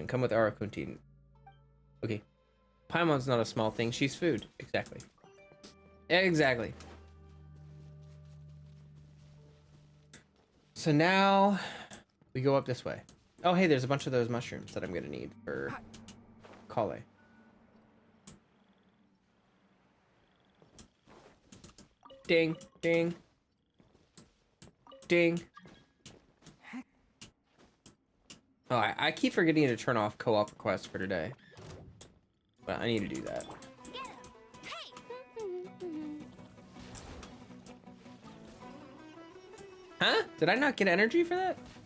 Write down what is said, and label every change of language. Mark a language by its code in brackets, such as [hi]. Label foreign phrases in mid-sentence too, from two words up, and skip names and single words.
[en] Come with Arakunti. Okay. Paimon's not a small thing. She's food. Exactly. Exactly. So now we go up this way. Oh, hey, there's a bunch of those mushrooms that I'm going to need for Kale. Ding, ding, ding. Oh, I keep forgetting to turn off co-op requests for today. But I need to do that. Huh? Did I not get energy for that?